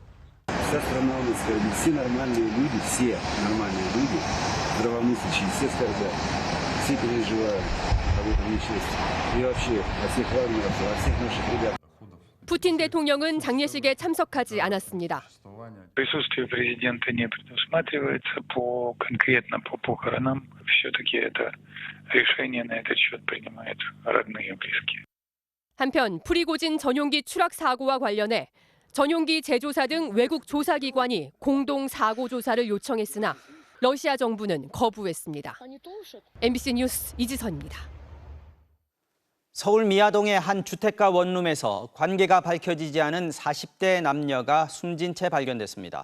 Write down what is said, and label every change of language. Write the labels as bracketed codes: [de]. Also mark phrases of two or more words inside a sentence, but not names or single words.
[ko] 푸틴 대통령은 장례식에 참석하지 않았습니다. [ru] Присутствие президента не предусматривается конкретно по похоронам. Все-таки это решение на этот счет принимают родные и близкие. [ko] 한편 프리고진 전용기 추락 사고와 관련해 전용기 제조사 등 외국 조사기관이 공동 사고 조사를 요청했으나 러시아 정부는 거부했습니다. MBC 뉴스 이지선입니다. 서울 미아동의 한 주택가 원룸에서 관계가 밝혀지지 않은 40대 남녀가 숨진 채 발견됐습니다.